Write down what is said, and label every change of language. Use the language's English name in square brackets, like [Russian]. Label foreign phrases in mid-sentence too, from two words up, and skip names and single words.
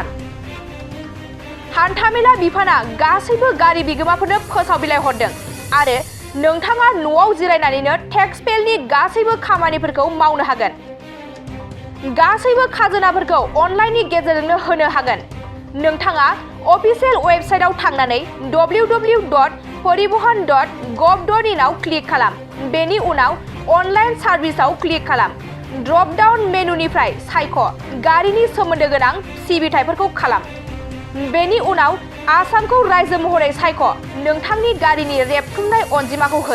[Bodo] हान्थामेला बिफाना गासैबो गारि बिगोमाफोरनो फोसाव बिलाइ हरदों आरो नोंथाङा न'आव जिरायनानैनो टेक्स पेलनि गासैबो खामानिफोरखौ मावनो हागोन। गासैबो खाजोनाफोरखौ अनलाइननि गेजेरजोंनो होनो हागोन। नोंथाङा अफिसियेल वेबसाइटआव थांनानै www.paribohan.gov.in आव क्लिक खालाम। बेनि उनाव [English] online service [Bodo] क्लिक खालाम। [English] drop down menu [Bodo] सायख' गारिनि सोमोन्दो गोनां सिबिथाइफोरखौ खालाम। बेनि उनाव आसामखौ रायजो महरै सायख' नोंथांनि गारिनि रेबथुमनाय अनजिमाखौ हो।